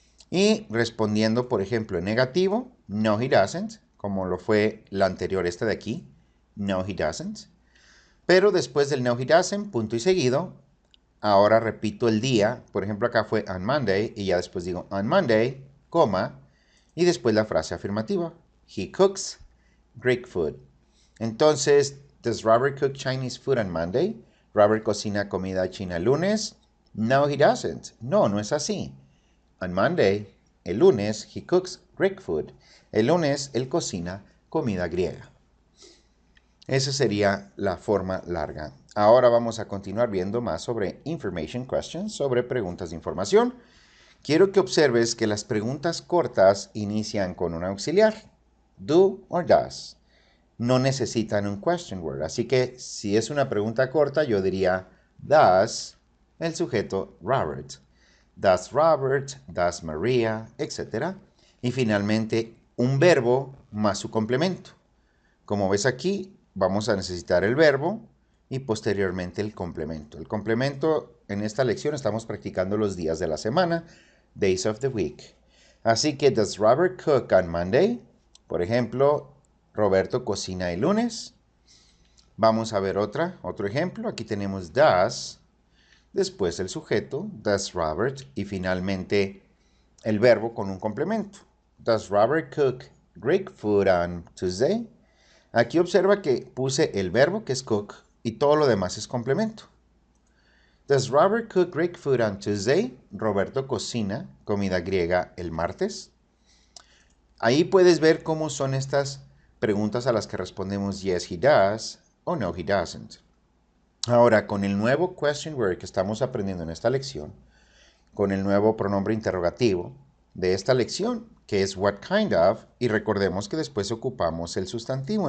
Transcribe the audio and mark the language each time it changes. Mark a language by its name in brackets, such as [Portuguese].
[Spanish] Y respondiendo, por ejemplo, en negativo, [English] no, he doesn't, [Spanish] como lo fue la anterior, esta de aquí, no, he doesn't. Pero después del no, he doesn't, punto y seguido, ahora repito el día, por ejemplo acá fue [English] on Monday [Spanish] y ya después digo on Monday, coma, y después la frase afirmativa. [English] He cooks Greek food. [Spanish] Entonces, [English] does Robert cook Chinese food on Monday? [Spanish] Robert cocina comida china el lunes? [English] No, he doesn't. [Spanish] No, no es así. [English] On Monday, [Spanish] el lunes, [English] he cooks Greek food. [Spanish] El lunes, él cocina comida griega. Esa sería la forma larga. Ahora vamos a continuar viendo más sobre [English] information questions, [Spanish] sobre preguntas de información. Quiero que observes que las preguntas cortas inician con un auxiliar, [English] do or does. [Spanish] No necesitan un [English] question word, [Spanish] así que si es una pregunta corta, yo diría does, el sujeto Robert. [English] Does Robert, does Maria, etc. [Spanish] Y finalmente un verbo más su complemento. Como ves aquí, vamos a necesitar el verbo y posteriormente el complemento. El complemento en esta lección estamos practicando los días de la semana, [English] days of the week. [Spanish] Así que, [English] does Robert cook on Monday? [Spanish] Por ejemplo, Roberto cocina el lunes. Vamos a ver otro ejemplo. Aquí tenemos does, después el sujeto, [English] does Robert, [Spanish] y finalmente el verbo con un complemento. [English] Does Robert cook Greek food on Tuesday? [Spanish] Aquí observa que puse el verbo que es cook y todo lo demás es complemento. [English] Does Robert cook Greek food on Tuesday? [Spanish] Roberto cocina comida griega el martes. Ahí puedes ver cómo son estas preguntas a las que respondemos [English] yes, he does [Spanish] o [English] no, he doesn't. [Spanish] Ahora, con el nuevo question word que estamos aprendiendo en esta lección, con el nuevo pronombre interrogativo de esta lección, que es [English] what kind of, [Spanish] y recordemos que después ocupamos el sustantivo.